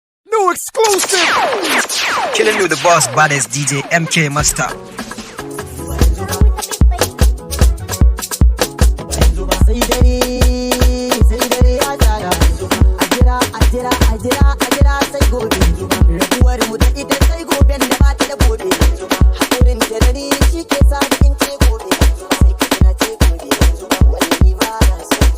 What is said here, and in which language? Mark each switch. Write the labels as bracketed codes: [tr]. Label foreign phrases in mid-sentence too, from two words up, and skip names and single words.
[en] New exclusive. Killing with the boss, baddest D J M K Master. [ha] Sai dare, sai dare ya tsara. A jira, a jira, a jira, a jira sai gobe. Rabuwar mu da ita sai goben da ba ta da gobe. Hakurin ta da ni shi ke sa ni in ce gobe. Sai ka tuna ce gobe. Wani ni ba na so.